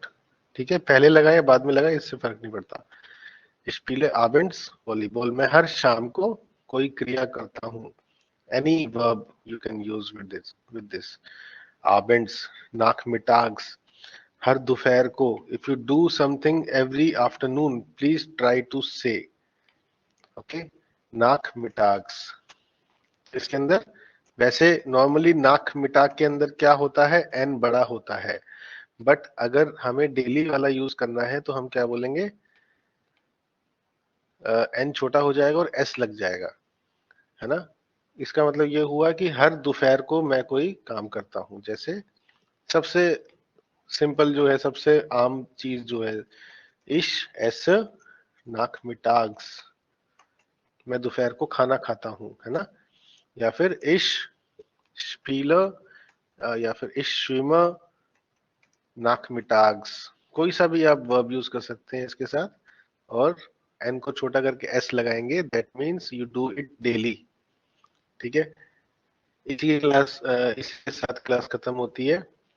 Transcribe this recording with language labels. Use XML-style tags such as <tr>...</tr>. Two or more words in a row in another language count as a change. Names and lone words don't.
<hi>ठीक है. पहले लगाया बाद में लगाया इससे फर्क नहीं पड़ता.</hi> <de>ich spiele abends Volleyball.</de> <hi>मैं हर शाम को कोई क्रिया करता हूं.</hi> <en>any verb you can use with this.</en> <de>abends. nachmittags.</de> <hi>हर दोपहर को.</hi> <en>If you do something every afternoon, please try to say.</en> <de>ओके. नाखमिटाग्स.</de> <hi>इसके अंदर वैसे नॉर्मली नाक मिटाक के अंदर क्या होता है? एन बड़ा होता है. बट अगर हमें डेली वाला यूज करना है तो हम क्या बोलेंगे? एन छोटा हो जाएगा और एस लग जाएगा, है ना. इसका मतलब ये हुआ कि हर दोपहर को मैं कोई काम करता हूं. जैसे सबसे सिंपल जो है, सबसे आम चीज जो है,</hi> <de>ich ess nachmittags.</de> <hi>मैं दोपहर को खाना खाता हूं, है ना. या फिर</hi> <de>ich spiele</de> <hi>या फिर</hi> <de>ich schwimme nachmittags,</de> <hi>कोई सा भी आप वर्ब यूज कर सकते हैं इसके साथ, और एन को छोटा करके एस लगाएंगे,</hi> <en>that means you do it daily.</en> <hi>ठीक है, इसके साथ क्लास खत्म होती है।</hi>